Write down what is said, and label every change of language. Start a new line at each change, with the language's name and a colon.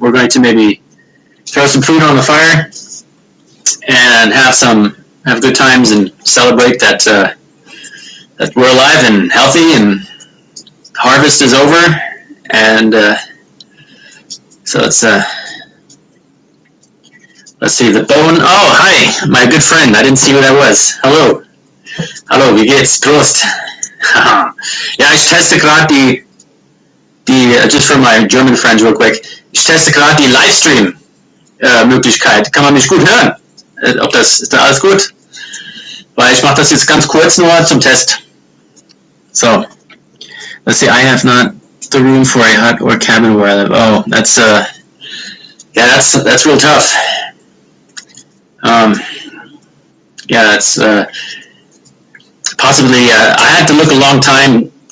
English: We're going to maybe throw some food on the fire and have good times and celebrate that we're alive and healthy and harvest is over. And so it's let's see, the bone. Oh, hi, my good friend. I didn't see who that was.
German: Hallo, wie geht's? Prost. Ja, ich teste gerade
English: just for my German friends real quick,
German: ich teste gerade die Livestream-Möglichkeit. Kann man mich gut hören? Ist da alles gut? Weil ich mache das jetzt ganz kurz nur zum Test.
English: So, let's see, I have not the room for a hut or cabin where I live. Oh, that's, yeah, that's real tough. Yeah, that's, possibly, I had to look a long time.